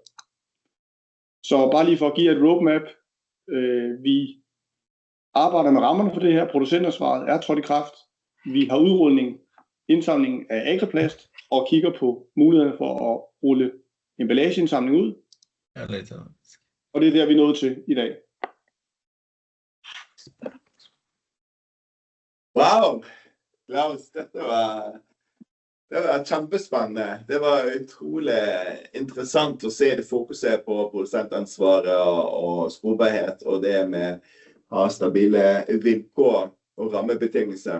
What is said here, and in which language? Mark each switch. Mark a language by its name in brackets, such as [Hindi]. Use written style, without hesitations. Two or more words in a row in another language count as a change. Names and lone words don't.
[Danish] Så bare lige for at give et roadmap. Vi arbejder med rammerne for det her. Producentansvaret er trådt i kraft. Vi har indsamling af agraplast og kigger på mulighederne for at rulle emballageindsamling ud. Og det er der, vi er nået til i dag. Wow! [Norwegian] Klaus, dette var kjempespennende. Det var utrolig interessant å se det fokuset på produsentansvaret og sporbarhet, og det med å ha stabile vilkår og rammebetingelser.